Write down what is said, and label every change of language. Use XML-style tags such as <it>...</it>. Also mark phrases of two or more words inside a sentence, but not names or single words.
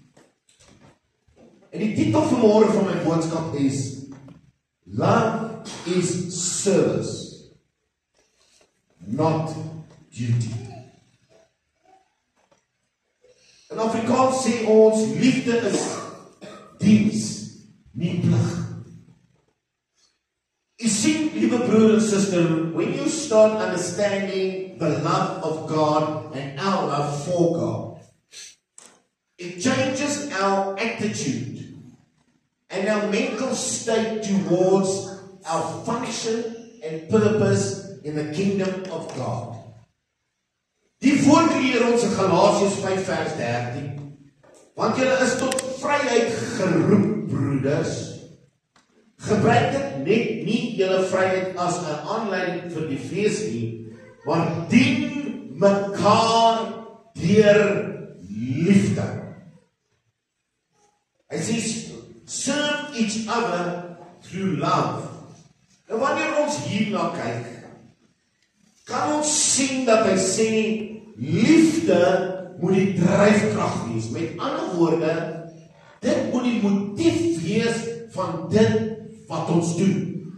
<af>En die titel vanmôre van my boodskap is Love is Service, not Duty. In Afrikaans sê ons, liefde is diens, nie plig.</af> <en>You see,</en> <af>liewe broer en suster,</af> <en>when you start understanding the love of God and our love for God, it changes our attitude and our mental state towards our function and purpose in the kingdom of God.</en> <af>Die woord leer ons in Galasiërs 5 vers 13, want julle is tot vryheid geroep, broeders. Gebruik dit net nie julle vryheid as 'n aanleiding vir die fees nie, maar dien mekaar deur liefde. Hy sê,</af> <en>serve each other through love.</en> <af>En wanneer ons hierna kyk, kan ons sien dat hy sê, liefde moet die dryfkrag wees. Met ander woorde, dit moet die motief wees van dit wat ons doen.</af>